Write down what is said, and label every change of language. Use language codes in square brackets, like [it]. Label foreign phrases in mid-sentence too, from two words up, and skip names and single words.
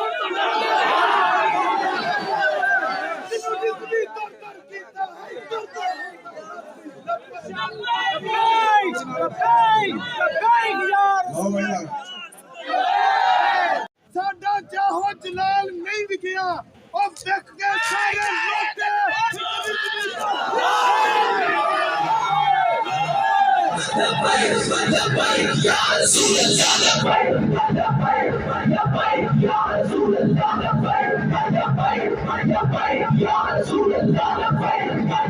[pa] جنہوں رضوی دربار کیتا ساڈا جاہو جلال نہیں وکیا اور دیکھ کے سارے [ar] لبيك يا رسول الله لبيك يا رسول الله لبيك يا رسول الله لبيك